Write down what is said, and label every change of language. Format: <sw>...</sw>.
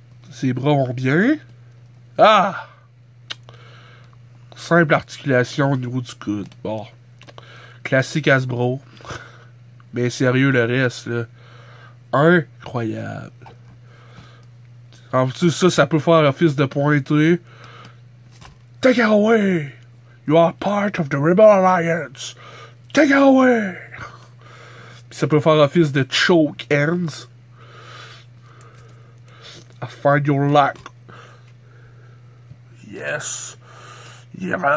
<fr>Ses bras vont bien. Ah! Simple articulation au niveau du coude. Bon. Classique Hasbro. Mais sérieux, le reste, là. Incroyable. En plus, ça peut faire office de pointer.</fr> <en>Take it away! You are part of the Rebel Alliance. Take it away!</en> <fr>Puis ça peut faire office de choke ends.</fr> <en>I find your lack. Yes. Yeah.</en>